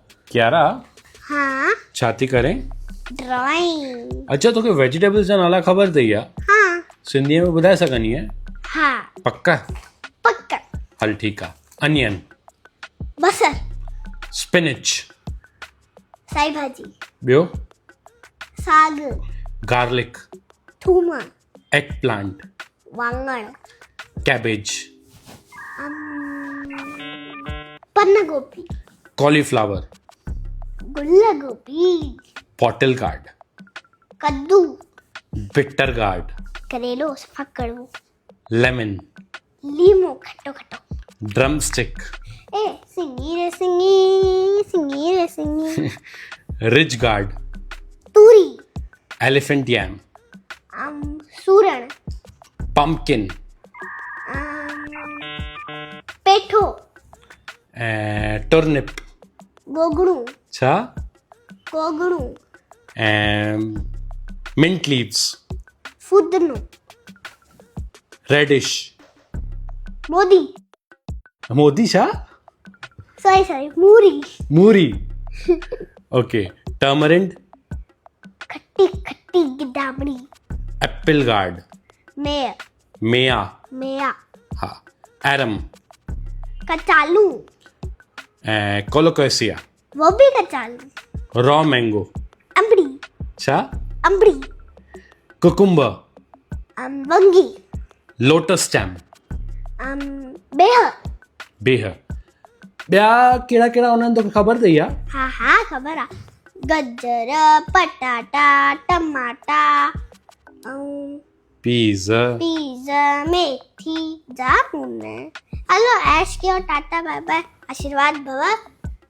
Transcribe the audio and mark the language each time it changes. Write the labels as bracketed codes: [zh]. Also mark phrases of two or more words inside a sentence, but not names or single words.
[sd] क्यारा हाँ [hi] छाती करें। [en] ड्राइंग [sd] अच्छा तोखे वेजिटेबल्स जा नाला ख़बर अथई या हाँ सिंधीअ में ॿुधाए सघंदी आहे? हाँ पक्का? पक्का हल ठीकु आहे। अनियन, बसर [en] स्पिनिच, [sd] साई भाजी ॿियो साग [en] गार्लिक, [sd] थूम [en] egg plant, [sd] वांगण [en] कैबेज, [sd] पन्न गोभी [en] कॉलीफ्लावर, [sd] गुल्ल गोभी [en] bottle gourd, [sd] कद्दू [en] bitter gourd, [sd] करेलो सफा कड़वो [en] लेमन, [sd] लीमो खट्टो खट्टो [en] drum stick, [sd] ए सिंगी रे सिंगी सिंगी रे सिंगी [en] ridge gourd, [sd] तूरी [en] elephant yam, [sd] सूरण [en] पम्पकिन, [sd] पेठो [en] टर्निप, [sd] गोगड़ू छा गोगड़ू [en] mint leaves, [sd] फुदनो [en] रेडिश, [sd] मोदी मोदी छा सॉरी मूरी [en] मूरी, okay tamarind, [sd] खट्टी खट्टी गिदामड़ी [en] apple gourd, [sd] मेय मेया, मेया [en] हाँ एरम, [sd] कचालू [en] कोलोकेसिया, [hi] वो भी कचालू [en] raw mango, [sd] अम्बड़ी छा अम्बड़ी [en] कुकुम्बर, [sd] वंगी [en] lotus stem, [sd] बेह बेह। ॿिया कहिड़ा कहिड़ा हूंदा आहिनि तोखे ख़बर अथई या? हाँ हाँ खबर आ गजर पटाटा टमाटा [en] पीज़, [sd] पिज़्ज़ा मेथी जामुन हेलो ऐश के और [en] tata bye bye [sa] आशीर्वाद भव